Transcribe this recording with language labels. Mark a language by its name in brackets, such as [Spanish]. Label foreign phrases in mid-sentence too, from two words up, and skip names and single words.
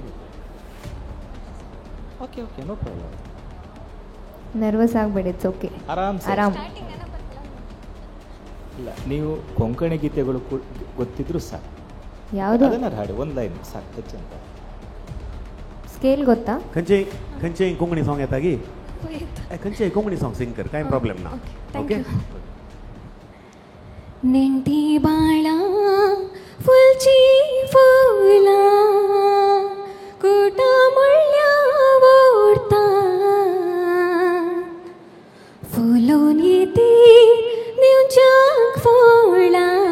[English] okay okay, no problem. [Kannada] ನರ್ವಸ್ ಆಗಬೇಡಿ, [English] it's okay, [Kannada] ಆರಾಮ್. ಇಲ್ಲ, ನೀವು ಕೊಂಕಣಿ ಗೀತೆಗಳು ಗೊತ್ತಿದ್ರು ಸಾಕು. ಯಾವುದು? ಅದನ್ನ ಹಾಡಿ, ಒಂದು ಲೈನ್ ಸಾಕು, ಹೆಚ್ಚು ಅಂತ. स्केल ಗೊತ್ತಾ? [Konkani] खंचे कोंकणी सॉन्ग येता की खंचे कोंकणी [English] song sing [Konkani] कर, काय प्रॉब्लेम ना. ओके. नेंटी बाळा फुलची फुला कुटा मुळ्या ओढता फुलोन येते नेवच्याक फोळा